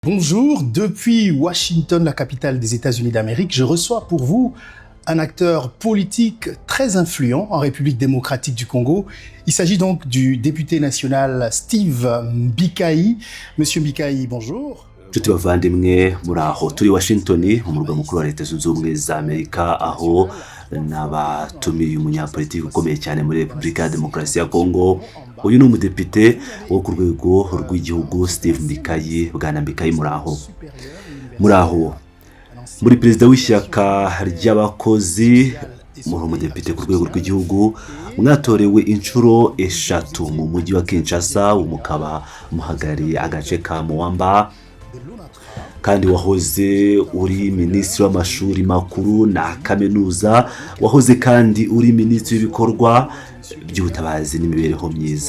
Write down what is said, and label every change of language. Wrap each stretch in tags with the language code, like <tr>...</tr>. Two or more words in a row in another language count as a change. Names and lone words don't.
<fr>Bonjour, depuis Washington, la capitale des États-Unis d'Amérique, je reçois pour vous un acteur politique très influent en République démocratique du Congo. Il s'agit donc du député national Steve Mbikayi. Monsieur Mbikayi, bonjour.</fr> <rw>Nshuti bavandimwe muraho turi Washington mu murwa mukuru wa Leta Zunze Ubumwe za Amerika aho n'abatumiye umunyapolitiki ukomeye cyane muri Repubulika ya Demokarasi ya Congo. Uyu ni umudepite wo ku rwego rw'igihugu Steve Mbikayi. Bwana Mbikayi muraho muri perezida w'ishyaka ry'abakozi, muri umudepite ku rwego rw'igihugu, mwatorewe inshuro 3 mu mujyi wa Kinshasa, mukaba muhagarariye agace ka Muwamba, kandi wahoze uri minisitiri w'amashuri makuru na kaminuza, wahoze kandi uri minisitiri w'ibikorwa by'ubutabazi n'imibereho myiza.</rw>